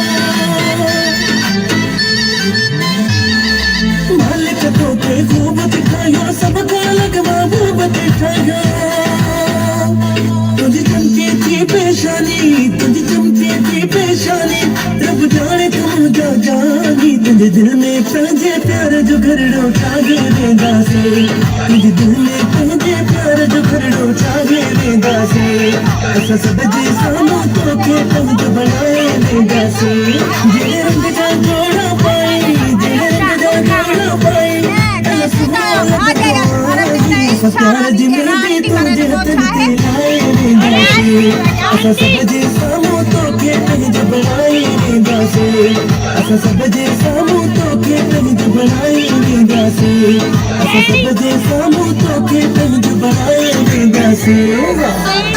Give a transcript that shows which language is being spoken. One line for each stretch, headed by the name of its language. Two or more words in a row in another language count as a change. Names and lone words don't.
Sindhi: मालिक तोखे खूब दिखायो सबका अलग महबूब दिखायो तुझी
Hindi: चमकी थी पेशानी तुझी चमकी थी पेशानी रब जाने तुम
Sindhi: जा जानी तुझे दिल में पंहिंजे प्यार जो घरड़ो ठाहे वेंदा से तुझे दिल में पंहिंजे प्यार जो घरड़ो ठाहे वेंदा से असां सब जे साम्हूं तोखे पंहिंजो बणाए वेंदा से जहिड़े रंग जा जोड़ा पाई जहिड़े रंग जा जोड़ा पाई प्यार जी मेरी तुंहिंजे हथ ते लाए वेंदा से असां सब जे साम्हूं तोखे पंहिंजो बणाए वेंदा से असां सब जे साम्हूं तोखे पंहिंजो बणाए वेंदा से असां सब जे साम्हूं तोखे पंहिंजो बणाए वेंदा से